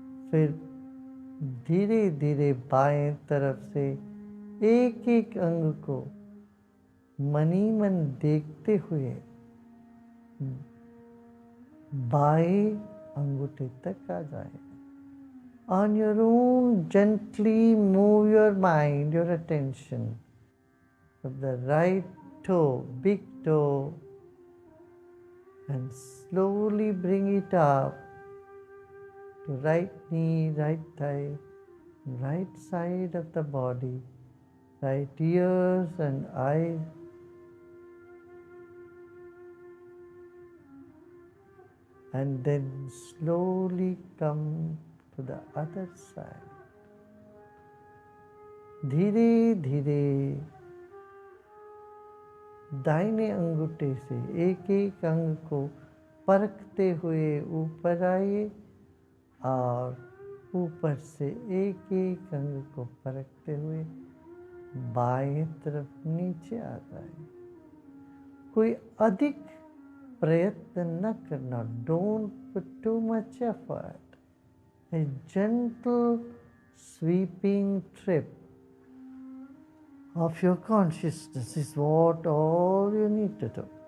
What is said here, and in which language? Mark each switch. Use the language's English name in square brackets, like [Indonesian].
[Hindi] फिर धीरे धीरे बाएं तरफ से एक एक अंग को मनी मन देखते हुए बाएं अंगूठे तक आ जाए। [English] On your own, gently move your mind, your attention from the right toe, big toe, and slowly bring it up to right knee, right thigh, right side of the body, right ears and eyes. And then slowly come to the other side. [Hindi] धीरे धीरे दाहिने अंगूठे से एक एक अंग को परखते हुए ऊपर आइए और ऊपर से एक एक अंग को परखते हुए बाएं तरफ नीचे आ जाए। कोई अधिक प्रयत्न न करना। [English] Don't put too much effort. A gentle sweeping trip of your consciousness is what all you need to do.